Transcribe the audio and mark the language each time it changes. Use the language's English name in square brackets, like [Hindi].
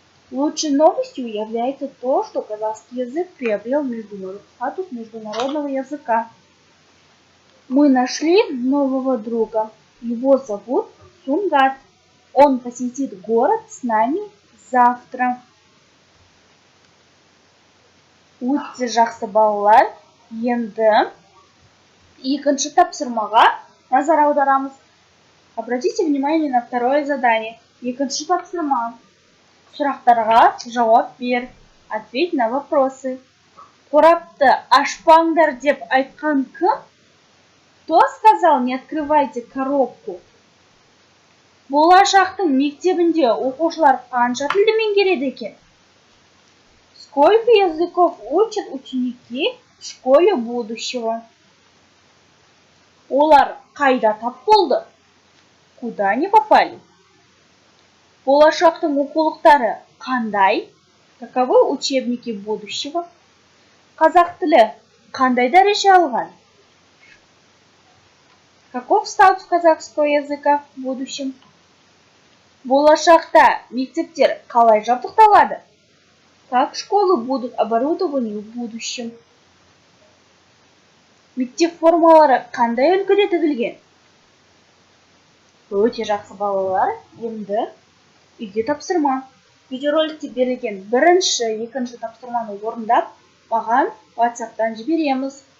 [Russian] Лучшей новостью является то, что казахский язык приобрел статус международного языка. Мы нашли нового друга. Его зовут Сұңғат. Он посетит город с нами завтра. [Kazakh] Өте жақсы балалар. Енді екінші тапсырмаға назар аударамыз. [Russian] Обратите внимание на второе задание. [Kazakh] Екінші тапсырма. Сұрақтарға жауап бер. [Russian] Ответь на вопросы. [Kazakh] Қорапты ашпаңдар деп айтқан кім? [Russian] Кто сказал, не открывайте коробку? [Kazakh] Болашақтың мектебінде оқушылар қанша тілді меңгереді екен? [Russian] Сколько языков учат ученики в школе будущего? [Kazakh] Олар қайда тап болды? [Russian] Куда они попали? [Kazakh] Болашақтың оқулықтары қандай? [Russian] Каковы учебники будущего? [Kazakh] Қазақ тілі қандай дәреже алған? [Russian] Каков статус казахского языка в будущем? [Kazakh] Болашақта мектептер қалай жабдықталады? [Russian] Как школы будут оборудованы в будущем? [Kazakh] Мектеп формалары қандай үлгіде тігілген? Өте жақсы балалар. Енді үйге тапсырма. Видеороликте берілген бірінші, екінші тапсырманы орындап, маған WhatsApp-тан жібереміз.